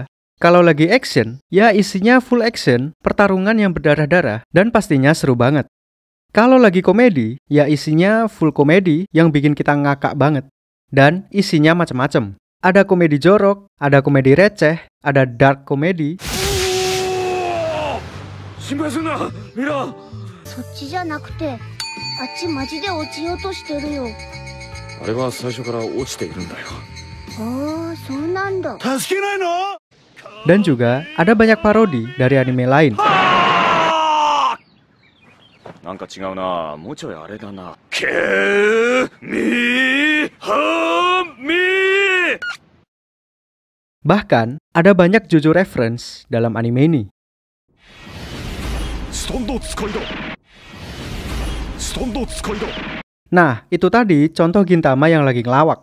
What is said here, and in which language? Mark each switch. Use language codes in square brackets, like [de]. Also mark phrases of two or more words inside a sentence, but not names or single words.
[id] Kalau lagi action, ya isinya full action, pertarungan yang berdarah-darah, dan pastinya seru banget. Kalau lagi komedi, ya isinya full komedi yang bikin kita ngakak banget. Dan isinya macam-macam. Ada komedi jorok, ada komedi receh, ada dark komedi. [ja] 心配すんな、ミラ。そっちじゃなくて、あっちマジで落ちようとしてるよ。あれは最初から落ちているんだよ。ああ、そうなんだ。助けないの？ [id] Dan juga ada banyak parodi dari anime lain. [ja] なんか違うな、もうちょいあれだな。ケミハミ。 [id] Bahkan, ada banyak JoJo reference dalam anime ini. Nah, itu tadi contoh Gintama yang lagi ngelawak.